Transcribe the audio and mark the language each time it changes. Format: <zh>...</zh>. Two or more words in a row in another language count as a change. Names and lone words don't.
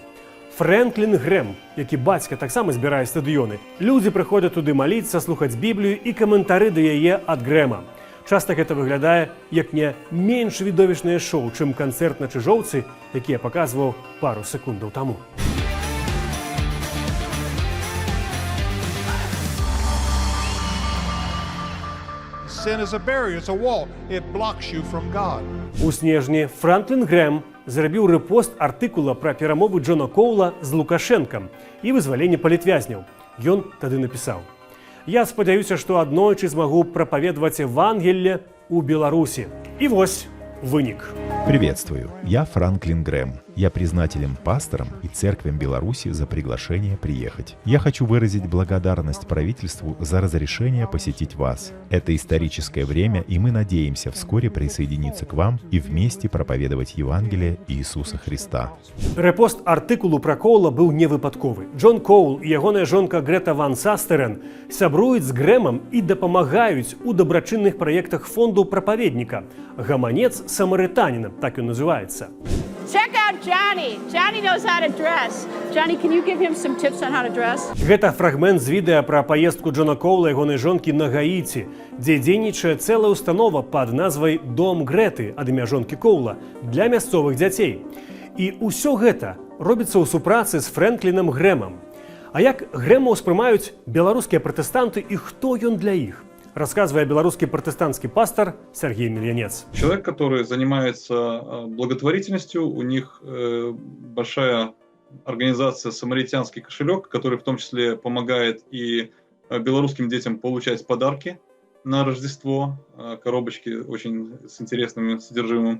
<be>Фрэнклін Грэм, які бацька таксама збірае стадыёны. Людзі прыходзяць туды маліцца, слухаць Біблію і каментары да яе ад Грэма. Часта гэта выглядае як не менш відовішнае шоу, чым канцэрт на Чыжоўцы, які я паказваў пару секундаў таму.</be> <en>Sin is a barrier, it's a wall. It blocks you from God.</en> <be>У снежні Фрэнклін Грэм зрабіў рэпост артыкула пра перамовы Джона Коула з Лукашэнкам і вызваленне палітвязняў. Ён тады напісаў: «Я спадзяюся, што аднойчы змагу прапаведаваць Евангелле ў Беларусі». І вось вынік.</be> <ru>Приветствую, я Франклин Грэм. Я признателен пасторам и церквям Беларуси за приглашение приехать. Я хочу выразить благодарность правительству за разрешение посетить вас. Это историческое время, и мы надеемся вскоре присоединиться к вам и вместе проповедовать Евангелие Иисуса Христа.</ru> <be>Рэпост артыкулу пра Коула быў невыпадковы. Джон Коул і ягоная жонка Грэта Ван Састерен сябруюць з Грэмам і дапамагаюць у дабрачынных праектах фонду прапаведніка «Гаманец самарытаніна», так ён называецца.</be> <en>Check out Johnny. Johnny knows how to dress. Johnny, can you give him some tips on how to dress?</en> <be>Гэта фрагмент з відэа пра паездку Джона Коула і ягонай жонкі на Гаіці, дзе дзейнічае цэлая установа пад назвай «Дом Грэты» ад імя жонкі Коула для мясцовых дзяцей. І ўсё гэта робіцца ў супрацы з Фрэнклінам Грэмам. А як Грэма ўспрымаюць беларускія пратэстанты і хто ён для іх?</be> <ru>Рассказывая белорусский протестантский пастор Сергей Мильянец. Человек, который занимается благотворительностью, у них большая организация «Самаритянский кошелек», который в том числе помогает и белорусским детям получать подарки на Рождество, коробочки очень с интересным содержимым.</ru>